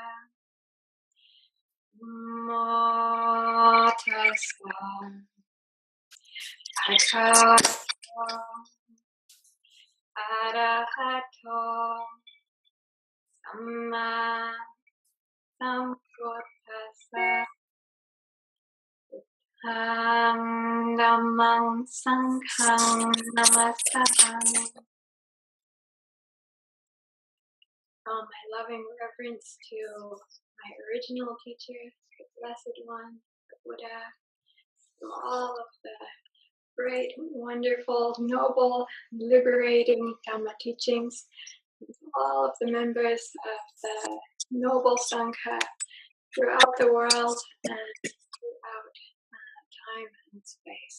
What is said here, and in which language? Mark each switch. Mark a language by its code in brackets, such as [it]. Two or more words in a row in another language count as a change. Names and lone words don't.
[pi] Namo Tassa Bhagavato Arahato Samma Sambuddhassa. Dhammang Sanghang Namasami. [en] My loving reverence to my original teacher, the Blessed One, the Buddha, to all of the great, wonderful, noble, liberating Dhamma teachings, and to all of the members of the noble Sangha throughout the world and throughout time and space.